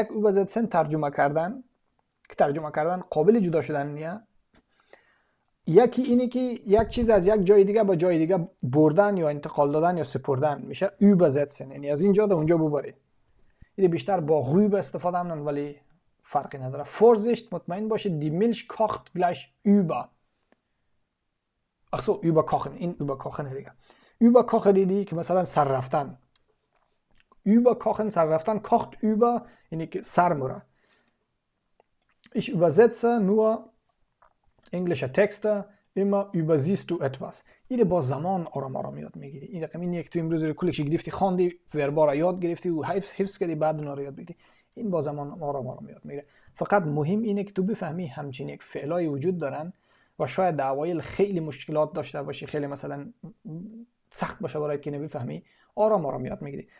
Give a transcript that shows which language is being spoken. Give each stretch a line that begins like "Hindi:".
Persian: یک übersetzen ترجمه کردن که ترجمه کردن قابل جدا شدن نیه. یکی اینه که یک چیز از یک جای دیگه به جای دیگه بردن یا انتقال دادن یا سپردن میشه übersetzen، یعنی از اینجا به اونجا ببری. این بیشتر با rüber استفاده میکنن ولی فرقی نداره.
German: Vorsicht،
Persian: مطمئن باشید
German: die Milch kocht gleich über. ach so
Persian: überkochen، این überkochen دیگه. überkochen دیدی که مثلا سر رفتن. überkochen سر رفتن، kocht über یعنی که سر مره.
German: Ich übersetze nur englische Texte، immer übersiehst du etwas.
Persian: این با زمان آرام آرام یاد میگیری. این رقم اینه که تو امروز رو کلش گرفتی، خواندی، وربا یاد گرفتی و حفظ کردی، بعد اون رو یاد بگیری. این با زمان آرام آرام یاد میگیره. فقط مهم اینه که تو بفهمی همچین یک فعلای وجود دارن و شاید در اوایل خیلی مشکلات داشته باشی، خیلی مثلا سخت باشه برایت که نمیفهمی، آرام آرام یاد میگیری.